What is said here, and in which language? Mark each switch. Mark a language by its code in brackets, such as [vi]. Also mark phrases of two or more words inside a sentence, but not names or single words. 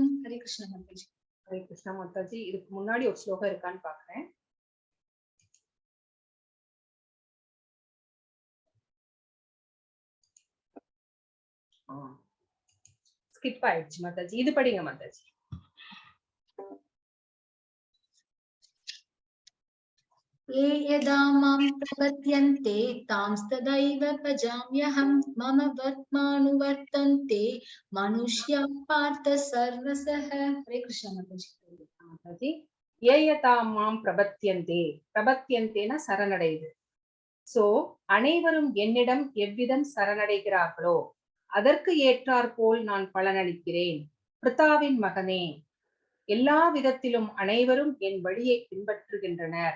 [hi] हरे कृष्ण माताजी. हरे कृष्णा माताजी. [ta] இதுக்கு முன்னாடி ஒரு ஸ்லோகம் இருக்கான்னு பாக்குறேன். ஸ்கிப் ஆயிடுச்சு மாதாஜி. இது படிங்க மாதாஜி. [sa] ये यदा मां प्रपद्यन्ते तांस्तदैव भजाम्यहं मम वर्त्मानुवर्तन्ते मनुष्याः पार्थ सर्वशः. [hi] हरे कृष्ण माताजी. [ta] மாதாஜி. [sa] येयदा मां प्रपद्यन्ते, [ta] பிரபத்யந்தேனா சரணடைது. சோ அனைவரும் என்னிடம் எவ்விதம் சரணடைகிறார்களோ அதற்கு ஏற்றாற் போல் நான் பலனளிக்கிறேன். பிருத்தாவின் மகனே, எல்லா விதத்திலும் அனைவரும் என் வழியை பின்பற்றுகின்றனர்.